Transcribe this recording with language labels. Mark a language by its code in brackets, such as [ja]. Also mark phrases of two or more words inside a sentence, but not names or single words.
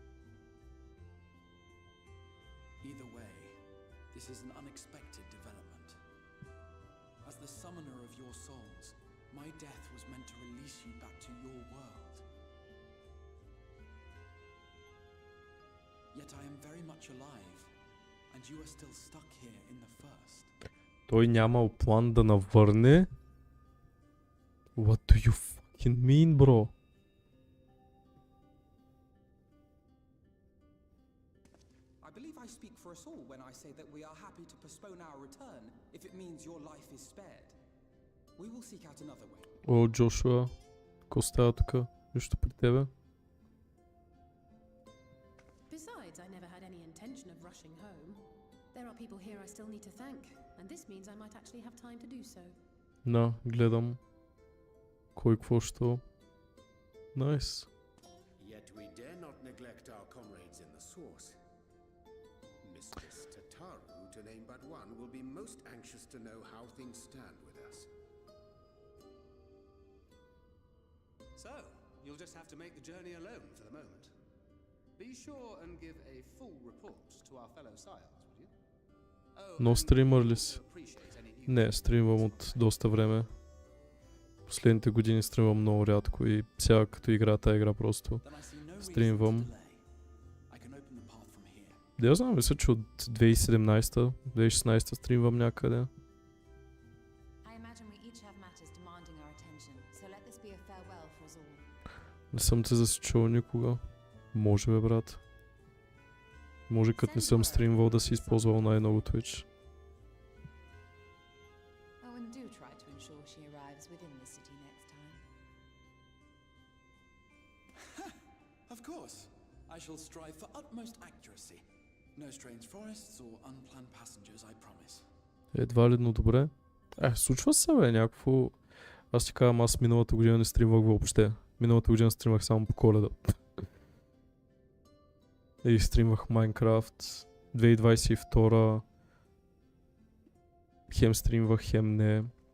[en] Either way, this is an unexpected development. As the summoner of your souls, my death was meant to release you back to your world. Yet I am very much alive, and you are still stuck here in the first. [bg] Той нямал план да навърне? [en] What do you fucking mean, bro? I believe I speak for us all when I say that we are happy to postpone our return if it means your life is spared. We will seek out another way. [bg] О, Джошуа, какво става тука? Нищо при тебе? [en] Besides, I never had any intention of rushing home. There are people here I still need to thank, and this means I might actually have time to do so. [bg] Да, гледам. Кой какво що? [en] Nice. Yet we dare not neglect our comrades in the source. Mistress Tataru, to name but one, will be most anxious to know how things stand with us. So, you'll just have to make the journey alone for the moment. Be sure and give a full report to our fellow sires, would you? [bg] Но стримър ли си? Не, стримвам от доста време. Последните години стримвам много рядко и сега като игра тази игра просто стримвам. Да я знам, мисля, че от 2017-2016 стримвам някъде. Не съм се засичал никога. Може бе, брат. Може като не съм стримвал да си използвал най-много Twitch. [en] Of course, I shall strive for utmost accuracy. No strange forests or unplanned passengers, I promise. [bg] Едва ли, но добре. Случва се, бе, някакво... Аз ти казвам, аз миналата година не стримвах въобще. Миналата година стримвах само по Коледа. И стримвах Майнкрафт. 2022 хем стримвах, хем не.